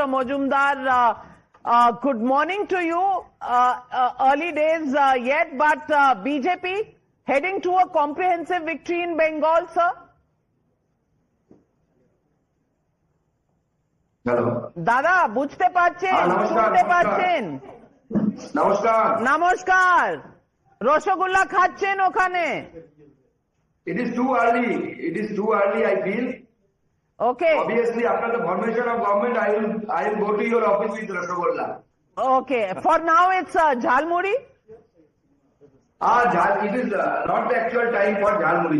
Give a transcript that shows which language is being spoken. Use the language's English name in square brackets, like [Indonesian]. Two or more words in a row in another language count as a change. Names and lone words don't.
[English] Majumdar, good morning to you. Early days yet, but BJP heading to a comprehensive victory in Bengal, sir? Hello. [Bangla] Dada, বুঝতে পারছেন, শুনতে পারছেন. Namaskar. নমস্কার। রসগোল্লা খাচ্ছেন ওখানে? [English] It is too early, I feel. Okay. Obviously, after the formation of government, I will go to your office with Rasgulla. Okay. For now, it's Jhalmuri? It is not the actual time for Jhalmuri.